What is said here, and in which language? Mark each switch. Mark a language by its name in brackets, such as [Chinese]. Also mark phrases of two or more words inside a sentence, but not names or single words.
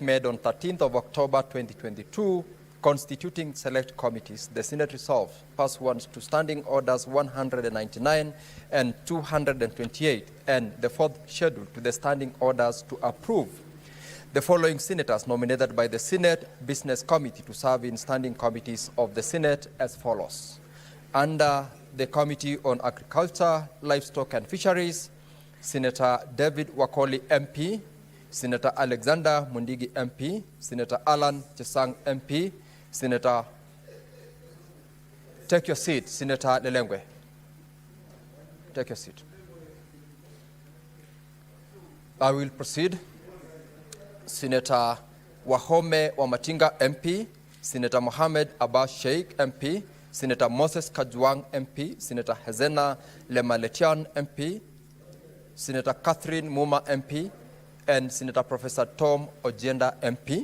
[English] made on 13th of October 2022 constituting select committees, the Senate resolved pursuant to standing orders 199 and 228 and the fourth schedule to the standing orders to approve the following senators nominated by the Senate Business Committee to serve in standing committees of the Senate as follows. Under the Committee on Agriculture, Livestock and Fisheries, Senator David Wakoli MP, Senator Alexander Mundigi MP, Senator Alan Chesang MP, Senator, take your seat, Senator Lelengwe. Take your seat. I will proceed. Senator Wahome Wamatinga MP, Senator Mohamed Abbas Sheikh MP, Senator Moses Kajwang MP, Senator Hezena Lemaletian MP, Senator Catherine Muma MP, and Senator Professor Tom Ojenda MP.